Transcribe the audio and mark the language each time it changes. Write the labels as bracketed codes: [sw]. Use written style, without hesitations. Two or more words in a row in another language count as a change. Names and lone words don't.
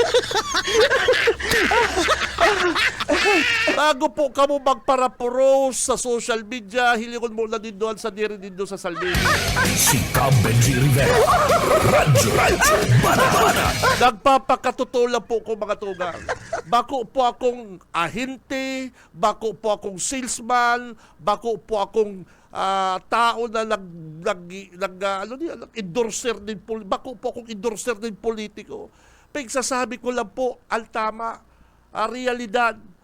[bik] Bago po kamo magparapuro sa [en] social media, [bik] hilingon mo na din doon sa nirinig sa salmin. Si Cam Benji Rivera. Radyo Banat. Nagpapakatotoo lang po ko mga tugang. Bako po akong ahente, bako po akong salesman, bako po akong tao na endorser din bako po akong endorser din politiko. [tl] Pagsasabi ko lang po ang tama, realidad.